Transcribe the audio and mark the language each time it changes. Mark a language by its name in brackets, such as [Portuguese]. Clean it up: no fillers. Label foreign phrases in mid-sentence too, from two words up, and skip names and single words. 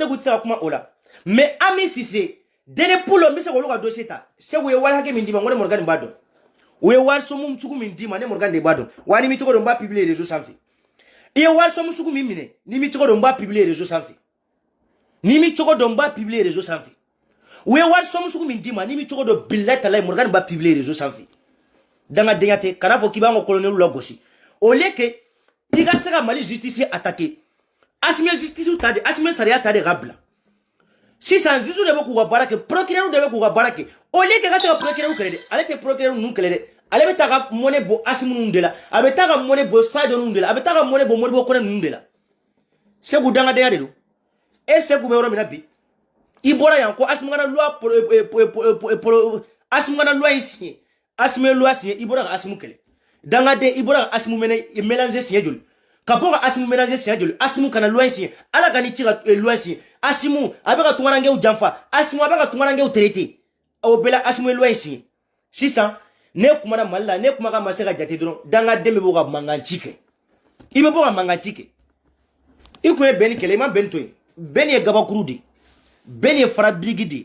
[Bambara] Segu tɛ se ka kuma o la mais Ami Cissé Dede Pulo n bɛ se k'olu ka dossier ta Segu ye wari hakɛ min d'i ma n ko ne Morgan b'a dɔn u ye wari somu sugu min d'i ma ne Morgan de b'a dɔn wa ni mi cogo dɔn n b'a [French] publier réseau [Bambara] sanfɛ i ye wari somu sugu min minɛ ni mi cogo dɔn n b'a [French] publier réseau [Bambara] sanfɛ ni mi cogo dɔn n b'a [French] publier réseau [Bambara] sanfɛ u ye wari somu sugu min d'i ma ni mi cogo dɔn billahi talahi Morgan b'a [French] publier réseau [Bambara] sanfɛ dangadenya tɛ kana fɔ k'i b'an ka colonel lagosi [French] au lieu que [Bambara] i ka se ka Mali [French] justice attaquer [Bambara] Assimi justice ta de Assimi sariya ta de ka bila sisan Zizu de bɛ k'u ka baara kɛ procureur de bɛ k'u ka baara kɛ [French] au lieu que [Bambara] ka se ka procureur kɛlɛ dɛ ale tɛ procureur ninnu kɛlɛ dɛ ale bɛ taa ka monnaie bɔ Assimi ninnu de la a bɛ taa ka monnaie bɔ Sadio ninnu de la a bɛ taa ka monnaie bɔ Modibo Kone ninnu de la Segu dangadenya de don e Segu bɛ yɔrɔ min na bi i bɔra yan ko Assimi kana loi Assimi kana loi in signé Assimi ye [French] loi signé [Bambara] i bɔra ka Assimi kɛlɛ dangaden i bɔra ka Assimi mélanger siɲɛ joli ka bɔ ka Assimi mélanger siɲɛ joli Assimi kana loi in signé ala ka ni ci ka loi in signé Assimi a bɛ ka tungarankew janfa Assimi a bɛ ka tungarankew traité o bɛɛ la Assimi ye loi in signé sisan ne kumana Mali la ne kuma ka ma se ka jate dɔrɔn dangaden bɛ bɔ ka manganci kɛ i bɛ bɔ ka manganci kɛ i kun ye bɛn ni kɛlɛ i ma bɛn to yen bɛn ye gabakuru de bɛn ye farabirigi de